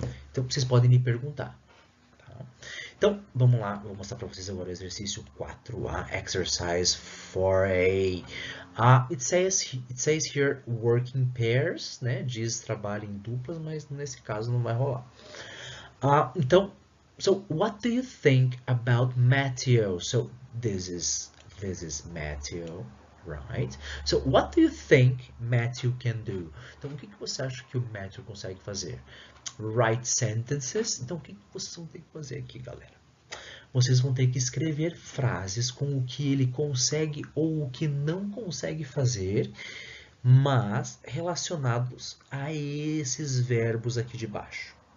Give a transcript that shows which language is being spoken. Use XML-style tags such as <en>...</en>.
<pt>Então, vocês podem me perguntar. Tá? Então, vamos lá. Vou mostrar para vocês agora o exercício 4A,</pt> <en>exercise 4A. It says here work in pairs, né?</en> <pt>Diz trabalho em duplas, mas nesse caso não vai rolar.</pt> <en>Então, so what do you think about Matthew? So, this is Matthew. Right? So, what do you think Matthew can do?</en> <pt>Então, o que você acha que o Matthew consegue fazer?</pt> <en>Write sentences.</en> <pt>Então, o que vocês vão ter que fazer aqui, galera? Vocês vão ter que escrever frases com o que ele consegue ou o que não consegue fazer, mas relacionados a esses verbos aqui de baixo.</pt>